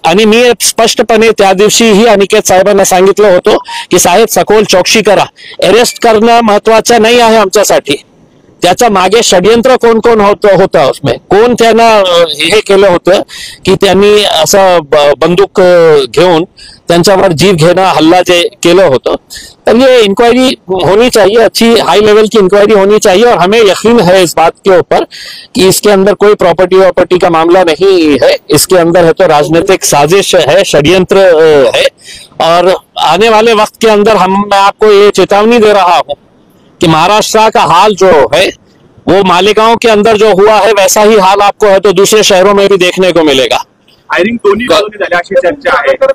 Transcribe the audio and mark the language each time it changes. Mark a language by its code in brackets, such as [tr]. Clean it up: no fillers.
[mr] आणि मी स्पष्टपणे त्या दिवशीही अनिकेत साहेबांना सांगितलं होतं की साहेब सखोल चौकशी करा, अरेस्ट करणं महत्वाचं नाही आहे आमच्यासाठी. त्याच्या मागे षडयंत्र कोण कोण होतं उसमें, कोण त्यांना हे केलं होतं की त्यांनी असं बंदूक घेऊन त्यांच्यावर जीव घेणं, हल्ला जे केलं होतं. [hi] तर ये इंक्वायरी होनी चाहिए, अच्छी हाई लेवल की इंक्वायरी होनी चाहिए और हमें यकीन है इस बात के ऊपर कि इसके अंदर कोई प्रॉपर्टी का मामला नहीं है. इसके अंदर है तो राजनीतिक साजिश है, षड्यंत्र है. और आने वाले वक्त के अंदर मैं आपको ये चेतावनी दे रहा हूँ कि महाराष्ट्र का हाल जो है वो मालेगांव के अंदर जो हुआ है वैसा ही हाल आपको है तो दूसरे शहरों में भी देखने को मिलेगा. [mr] फायरिंग दोन्ही बाजूनी झाली अशी चर्चा आहे.